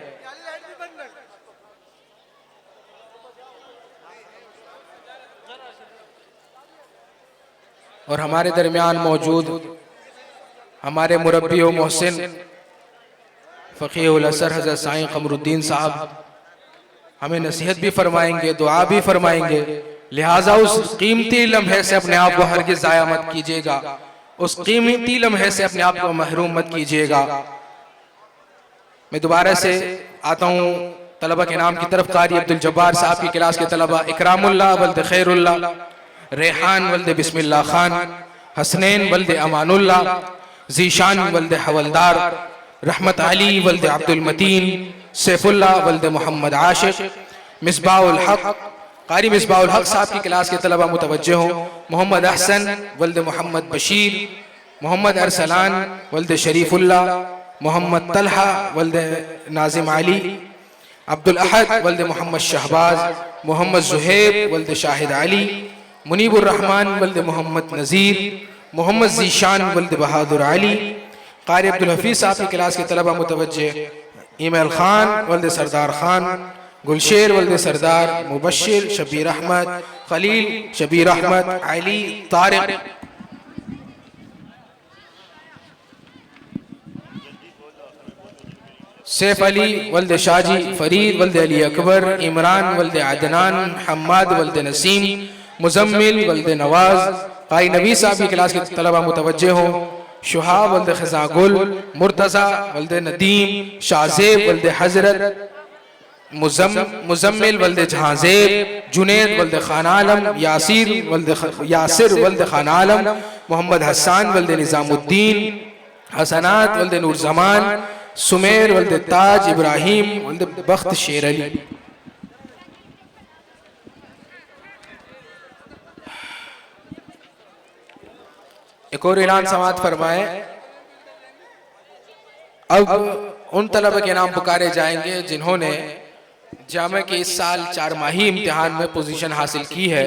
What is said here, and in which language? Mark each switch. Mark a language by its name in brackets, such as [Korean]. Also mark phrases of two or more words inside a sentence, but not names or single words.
[Urdu] اور ہمارے درمیان موجود ہمارے مربی و محسن فقیہ العصر حضرت سائیں قمرالدین صاحب ہمیں نصیحت بھی فرمائیں گے، دعا بھی فرمائیں گے. لہٰذا اس قیمتی لمحے سے اپنے آپ کو ہرگز ضائع مت کیجیے گا، اس قیمتی لمحے سے اپنے آپ کو محروم مت کیجیے گا. میں دوبارہ سے آتا ہوں طلبہ کے نام کی طرف. قاری عبد الجبار صاحب کی کلاس کے طلبہ اکرام‌اللہ ولد خیراللہ، ریحان ولد بسم‌اللہ خان، حسنین ولد امان‌اللہ، ذیشان ولد حوالدار، رحمت علی ولد عبد المتین، سیف‌اللہ ولد محمد عاشق، مصباح الحق. قاری مصباح الحق صاحب کی کلاس کے طلبہ متوجہ ہوں. محمد احسن ولد محمد بشیر، محمد ارسلان ولد شریف‌اللہ، محمد طلحہ ولد ناظم علی، عبد الاحد ولد محمد شہباز، محمد زوہیب ولد شاہد علی، منیب الرحمان ولد محمد نذیر، محمد ذیشان ولد بہادر علی. قاری عبد الحفیظ صاحب کی کلاس کے طلبہ متوجہ ای میل خان ولد سردار خان، گل‌شیر ولد سردار، مبشر شبیر احمد، خلیل شبیر احمد، علی طارق، سیف علی ولد شاجی، فرید ولد علی اکبر، عمران ولد عدنان، حماد ولد نسیم، مزمل ولد نواز. قاری نبی صاحب کی کلاس کے طلبہ متوجہ ہوں. شہاب ولد خزاگل، مرتضیٰ ولد ندیم، شاہ‌زیب ولد حضرت، مزمل ولد جہانزیب، جنید ولد خان عالم، یاسر ولد خان عالم، محمد حسان ولد نظام‌الدین، حسنات ولد نور زمان، سمیر ولد تاج، ابراہیم ولد بخت شیر علی. ایک اور اعلان سماعت فرمائے. اب ان طلبہ کے نام پکارے جائیں گے جنہوں نے جامعہ کے اس سال 4 ماہی امتحان میں پوزیشن حاصل کی ہے.